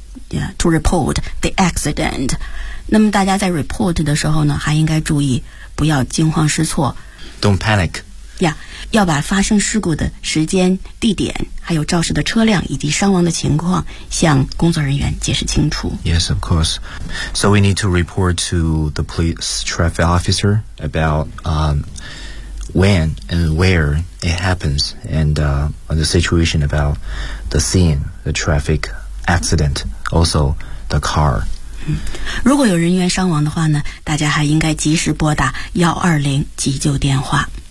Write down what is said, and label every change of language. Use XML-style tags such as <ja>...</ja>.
<en>Yeah, to report the accident.</en> <zh>那么大家在 report 的时候呢，还应该注意不要惊慌失措。</zh> <en>Don't panic.</en> <zh>Yeah, 要把发生事故的时间、地点，还有肇事的车辆以及伤亡的情况向工作人员解释清楚。</zh> <en>Yes, of course. So we need to report to the police traffic officer about when and where it happens and the situation about the scene, the traffic accident, also the car.</en> <zh>如果有人员伤亡的话呢，大家还应该及时拨打120急救电话。</zh>